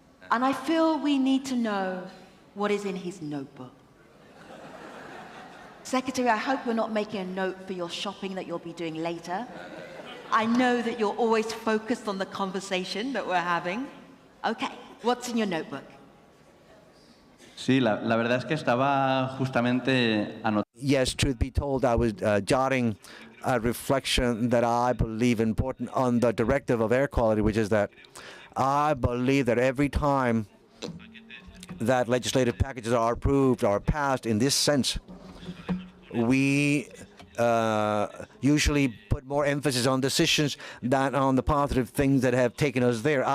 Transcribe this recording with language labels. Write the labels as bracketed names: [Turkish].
[English] And I feel we need to know what is in his notebook. Secretary, I hope you're not making a note for your shopping that you'll be doing later. I know that you're always focused on the conversation that we're having. Okay, what's in your notebook? [Spanish] Sí, la verdad es que estaba justamente anotando. [English] Yes, truth be told, I was jotting a reflection that I believe important on the directive of air quality, which is that I believe that every time that legislative packages are approved or passed in this sense, we usually put more emphasis on decisions than on the positive things that have taken us there.